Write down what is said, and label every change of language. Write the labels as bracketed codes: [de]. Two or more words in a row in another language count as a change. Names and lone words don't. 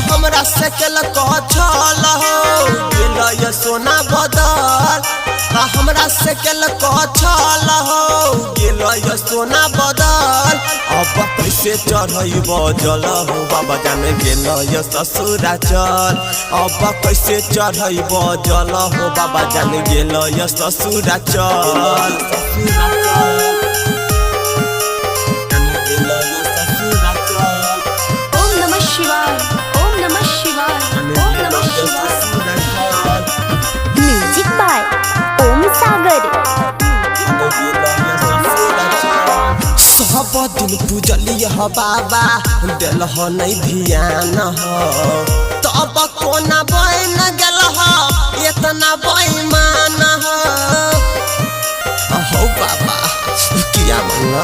[mai] हमरा से केल छल हो गेल सोना बदल हमरा से केल छल हो गेल सोना बदल अब कैसे चढ़ब जल हो बाबा जाने गेल ससुरा चल अब कैसे चढ़ब जल हो बाबा जाने गेल ससुरा चल [sa] ओम नमः शिवाय ओम नमः शिवाय ओम नमः शिवाय। [en] Music by Om Sagar. [mai] सब दिन पूजली ह बाबा दिल ह नहीं ध्यान हो तब कोना बन गेल हो इतना बेईमान हो बाबा किया मना